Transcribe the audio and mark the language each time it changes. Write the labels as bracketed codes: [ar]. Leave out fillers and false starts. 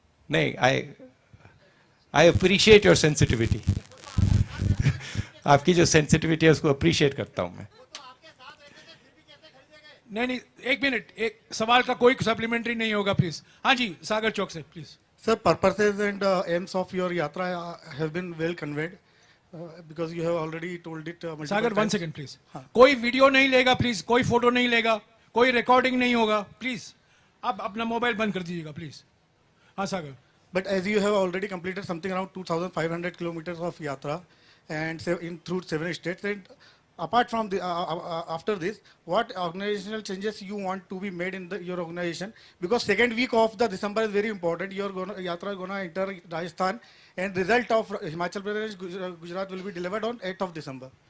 [en] नहीं, I appreciate your sensitivity. [hi] आपकी जो सेंसिटिविटी है उसको अप्रिशिएट करता हूं मैं। नहीं, एक मिनट, एक सवाल का कोई सप्लीमेंट्री नहीं होगा प्लीज। हाँ जी, सागर चौक से please. [en] sir, purposes and aims of your yatra have been well conveyed because you have already told it multiple Sagar, one times. Second please. [hi] कोई वीडियो नहीं लेगा प्लीज, कोई फोटो नहीं लेगा, कोई रिकॉर्डिंग नहीं होगा प्लीज। आप अपना मोबाइल बंद कर दीजिएगा प्लीज। हाँ सागर। [en] But as you have already completed something around 2,500 kilometers of yatra and through 7 states, and apart from the after this, what organizational changes you want to be made in your organization? Because second week of the December is very important. Your yatra is gonna enter Rajasthan, and result of Himachal Pradesh, Gujarat will be delivered on 8th of December.